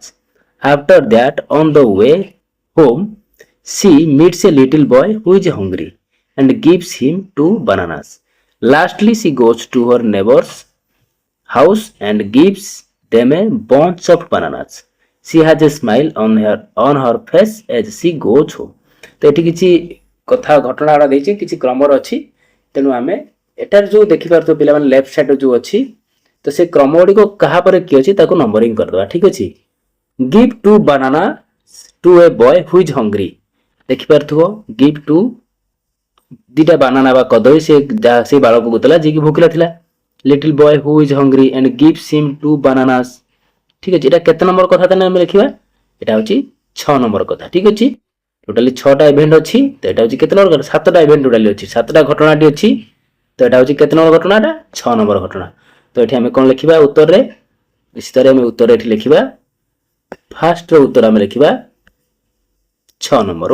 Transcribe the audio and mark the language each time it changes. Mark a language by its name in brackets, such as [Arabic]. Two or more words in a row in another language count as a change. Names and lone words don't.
[English] After that, on the way home, she meets a little boy who is hungry and gives him 2 bananas. Lastly, she goes to her neighbor's house and gives them a bunch of bananas. She has a smile on her face as she goes home. [Odia] ତ ଏଠି କିଛି କଥା ଘଟଣାଟା ଦେଇଛି, କିଛି କ୍ରମର ଅଛି। ତେଣୁ ଆମେ ଏଟାର ଯୋଉ ଦେଖିପାରୁଥିବ ପିଲାମାନେ [English] left side [Odia] ଯୋଉ ଅଛି, ତ ସେ କ୍ରମ ଗୁଡ଼ିକ କାହା ପରେ କି ଅଛି ତାକୁ ନମ୍ବରିଂ କରିଦେବା। ଠିକ ଅଛି, [English] give 2 bananas to a boy who is hungry। [Odia] ଦେଖିପାରୁଥିବ give 2 ଦିଟା ବାନାନା ବା କଦଳୀ ସେ ବାଳକକୁ ଦେଲା ଯିଏକି ଭୋକିଲା ଥିଲା। [English] little boy who is hungry and gives him 2 bananas। [Odia] ଠିକ ଅଛି, ଏଟା କେତେ ନମ୍ବର କଥା ତାହେଲେ ଆମେ ଲେଖିବା, ଏଟା ହେଉଛି 6 ନମ୍ବର କଥା। ଠିକ ଅଛି, ଟୋଟାଲି 6ଟା ଇଭେଣ୍ଟ ଅଛି। ତ ଏଟା ହେଉଛି କେତେ ନମ୍ବର, 7ଟା [English] event totally [Odia] ଅଛି, 7ଟା ଘଟଣାଟି ଅଛି। ତ ଏଟା ହେଉଛି କେତେ ନମ୍ବର ଘଟଣାଟା, 6 ନମ୍ବର ଘଟଣା। ତ ଏଠି ଆମେ କ'ଣ ଲେଖିବା ଉତ୍ତରରେ, ନିଶ୍ଚିତରେ ଆମେ ଉତ୍ତର ଏଠି ଲେଖିବା, ଫାଷ୍ଟର ଉତ୍ତର ଆମେ ଲେଖିବା 6 ନମ୍ବର।